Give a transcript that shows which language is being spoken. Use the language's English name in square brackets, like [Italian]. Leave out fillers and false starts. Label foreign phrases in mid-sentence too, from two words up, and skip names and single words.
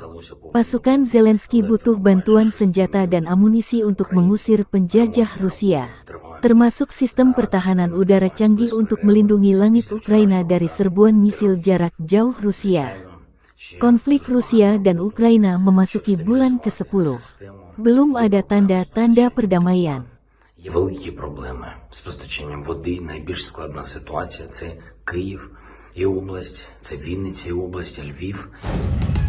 [Indonesian] Pasukan Zelensky butuh bantuan senjata dan amunisi untuk mengusir penjajah Rusia, termasuk sistem pertahanan udara canggih untuk melindungi langit Ukraina dari serbuan misil jarak jauh Rusia. Konflik Rusia dan Ukraina memasuki bulan ke-10. Belum ada tanda-tanda perdamaian. [Ukrainian] Є великі проблеми з постачанням води. Найбільш складна ситуація – це Київ і область, це Вінниця і область, Львів.